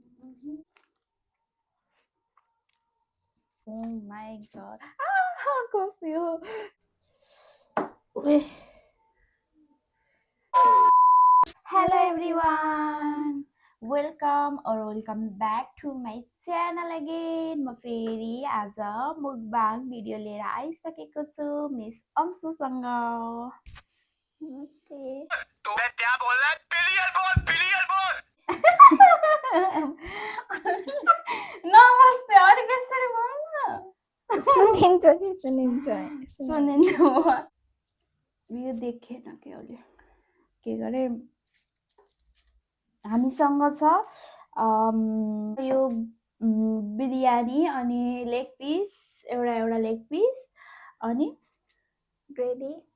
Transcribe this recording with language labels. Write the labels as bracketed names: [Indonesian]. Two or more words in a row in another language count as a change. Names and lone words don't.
[English] Oh my god. Ah, Cosio. Wait. Hello everyone. Welcome back to my channel again. [Nepali] म फेरि आज [English] mukbang video [Nepali] लिएर आइसकेको छु मिस अंशुसँग। [Hindi] नमस्ते। तोले क्या बोलना है? [Nepali] पिलियर बोल। नमस्ते अनि बेसरी बोल न। सुनिन्छ। यो देखेन के अहिले के गरे हामीसँग छ यो बिरयानी अनि [English] leg piece [Nepali] एउटा [English] leg piece [Nepali] अनि ग्रेभी